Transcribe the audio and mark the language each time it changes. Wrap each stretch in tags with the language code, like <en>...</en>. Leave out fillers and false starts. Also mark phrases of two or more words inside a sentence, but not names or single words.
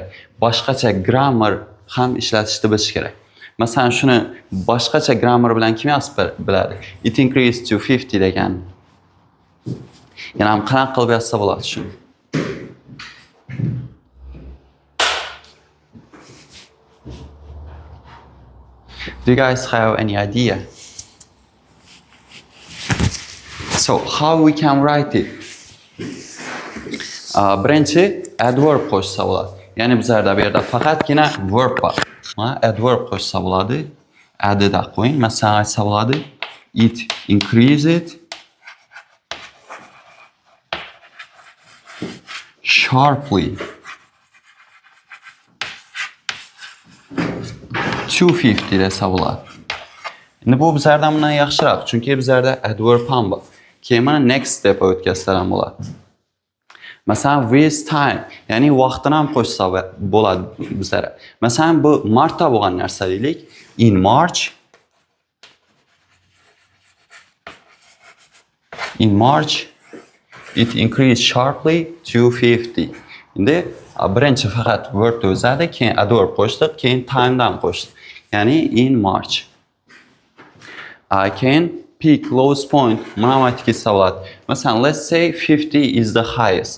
<uz>Boshqacha grammar ham ishlatishni bilish kerak. Masalan, shuni boshqacha grammar bilan kim yozib biladi?</uz> <en>It increased to 50 degan.</en> <uz>Yana ham qanaqa qilib yozsa bo'ladi shuni?</uz> <en>Do you guys have any idea? So, how we can write it?</en> <uz>Birinchi adverb qo'shsa bo'ladi. Ya'ni bizlarda bu yerda faqatgina verb bor. Adverb qo'shsa bo'ladi. Add-da qo'ying. Masalan, aytsa bo'ladi.</uz> <en>It increased sharply to 50</en> <uz>desa bo'ladi. Endi bu bizlardan bundan yaxshiroq, chunki bizlarda adverb ham bor. Keyin mana</uz> <en>next step</en> <uz>o'tkazsa ham bo'ladi. Masalan,</uz> <en>with time,</en> <uz>ya'ni vaqtini ham qo'shsa bo'ladi bizlarda. Masalan, bu martda bo'lgan narsa deylik.</uz> <en>In March, it increased sharply to 50.</en> <uz>Endi birinchi faqat word o'zadi, keyin adverb qo'shdik, keyin time dan qo'shdik.</uz> <en>Yani in March. Keyin peak, lowest point,</en> <uz>manamat ikisi bo'ladi. Masalan,</uz> <en>let's say 50 is the highest.</en>